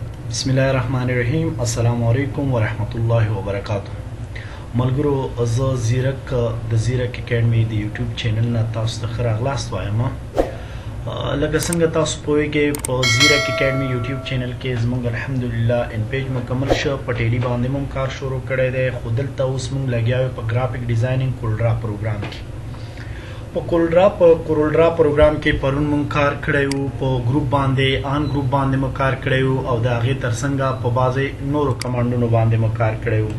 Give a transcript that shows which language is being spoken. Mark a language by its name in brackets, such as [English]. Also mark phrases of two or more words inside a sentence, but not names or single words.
[Arabic] بسم الله الرحمن الرحيم۔ السلام عليكم ورحمة الله وبركاته. [Pashto] ملګرو زه ځیرک د ځیرک اکیډمۍ د یوټیوب چینل نه تاسو ته ښه راغلاست وایم. لکه څنګه تاسو پوهیږئ په ځیرک اکیډمي یوټیوب چینل کې زموږ الحمدلله ان پیج مکمل شو، په ټیلی باندې مون کار شروع کړی دی، خو دلته اوس مونږ لګیا یو په ګرافیک ډیزاینینګ کولډرا پروګرام کې. په کورولډرا پروګرام کې پرون مونږ کار کړی وو، په ګروپ باندې آن ګروپ باندې مو کار کړی وو او د هغې ترڅنګه په بعضې نورو کمانډونو باندې مو کار کړی وو.